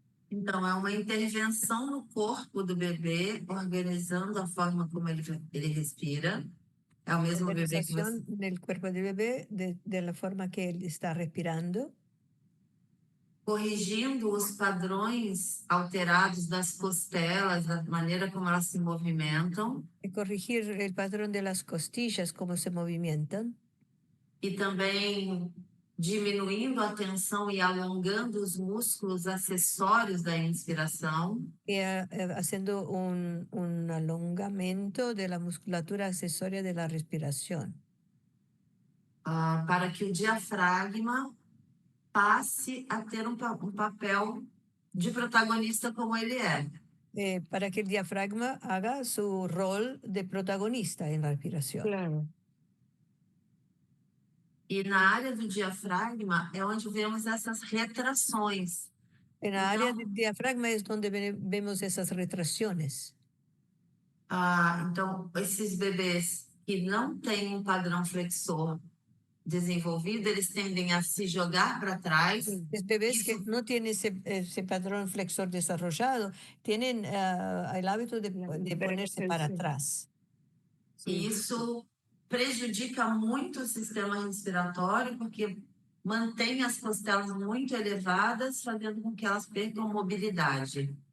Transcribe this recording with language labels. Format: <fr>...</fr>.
<pt>Então, é uma intervenção no corpo do bebê, organizando a forma como ele respira. É o mesmo bebê que você...</pt> <es>Organización del cuerpo del bebé de la forma que él está respirando.</es> <pt>Corrigindo os padrões alterados das costelas, da maneira como elas se movimentam.</pt> <es>Corregir el patrón de las costillas, cómo se movimentan.</es> <pt>E também diminuindo a tensão e alongando os músculos acessórios da inspiração.</pt> <es>Y haciendo un alongamento de la musculatura accesoria de la respiración.</es> <pt>Para que o diafragma passe a ter um papel de protagonista como ele é.</pt> <es>Para que el diafragma haga su rol de protagonista en la respiración. Claro.</es> <pt>E na área do diafragma é onde vemos essas retrações.</pt> <es>En la área del diafragma es donde vemos esas retracciones.</es> <pt>Então, esses bebês que não têm um padrão flexor desenvolvido, eles tendem a se jogar para trás.</pt> <es>Los bebés que no tienen ese patrón flexor desarrollado tienen el hábito de ponerse para atrás.</es> <pt>E isso prejudica muito o sistema respiratório, porque mantém as costelas muito elevadas, fazendo com que elas percam mobilidade.</pt>